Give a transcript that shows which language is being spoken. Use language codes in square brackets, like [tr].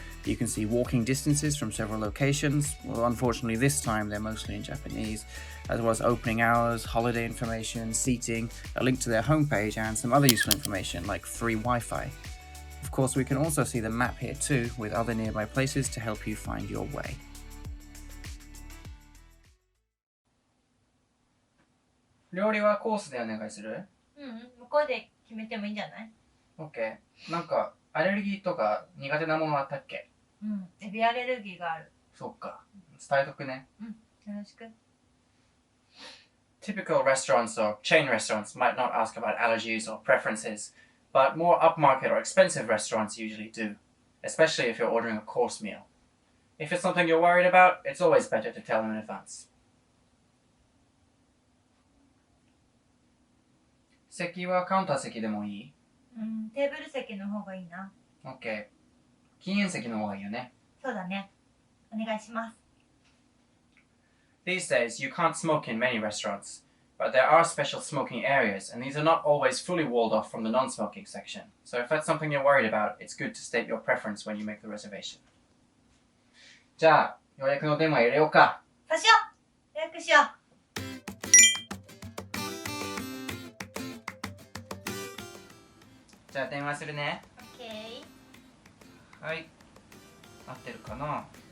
[en] You can see walking distances from several locations. Well, unfortunately this time they're mostly in Japanese, as well as opening hours, holiday information, seating, a link to their homepage, and some other useful information like free Wi-Fi. Of course, we can also see the map here too, with other nearby places to help you find your way. [ja] 料理はコースでお願いする？向こうで決めてもいいんじゃない？ OK。なんかアレルギーとか苦手なものあったっけ？エビアレルギーがある。そうか。伝えとくね。よろしく。 [en] Typical restaurants or chain restaurants might not ask about allergies or preferences, but more upmarket or expensive restaurants usually do, especially if you're ordering a course meal. If it's something you're worried about, it's always better to tell them in advance. [ja] 席はカウンター席でもいい？テーブル席の方がいいな。 OK。禁煙席の方がいいよね。そうだね。お願いします。 [en] These days, you can't smoke in many restaurants, but there are special smoking areas, and these are not always fully walled off from the non-smoking section. So if that's something you're worried about, it's good to state your preference when you make the reservation. [ja] じゃあ、予約の電話入れようか。そうしよう。予約しよう。じゃあ電話するね。 OK。はい。合ってるかな。